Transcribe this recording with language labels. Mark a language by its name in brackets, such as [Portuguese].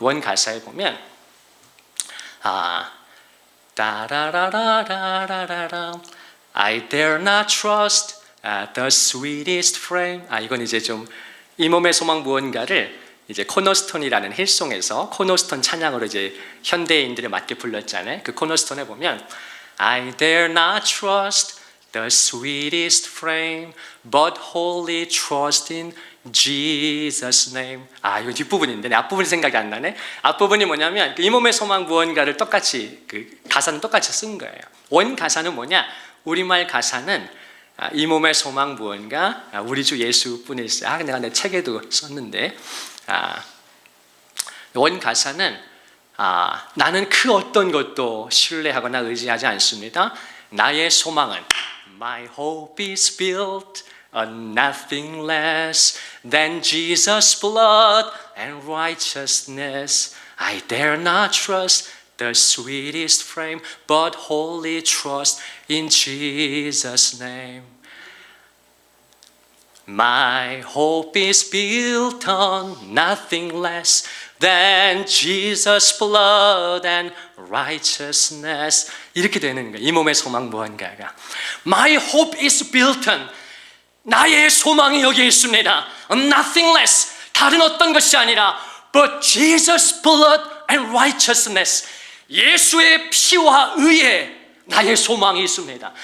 [Korean] 그 원 가사에 보면 따라라라라라라 I dare not trust the sweetest frame. 이건 이제 좀 이 몸의 소망 무언가를 이제 코너스톤이라는 힐송에서 코너스톤 찬양으로 이제 현대인들에 맞게 불렀잖아요. 그 코너스톤에 보면 I dare not trust the sweetest frame, but wholly trust in Jesus' name. 이거 뒷부분인데 내 앞부분이 생각이 안 나네. 앞부분이 뭐냐면 이 몸의 소망 무언가를 똑같이 그 가사는 똑같이 쓴 거예요. 원 가사는 뭐냐? 우리말 가사는 이 몸의 소망 무언가 우리 주 예수뿐일세. 내가 내 책에도 썼는데 원 가사는 나는 그 어떤 것도 신뢰하거나 의지하지 않습니다. [English] 나의 소망은 My hope is built on nothing less than Jesus' blood and righteousness. I dare not trust the sweetest frame, but wholly trust in Jesus' name. My hope is built on nothing less than Jesus' blood and righteousness. [Korean] 이렇게 되는 거예요. 이 몸의 소망 무언가가. [English] My hope is built on, 나의 소망이 여기 있습니다. On nothing less, 다른 어떤 것이 아니라 but Jesus' blood and righteousness. [Korean] 예수의 피와 의에 나의 소망이 있습니다.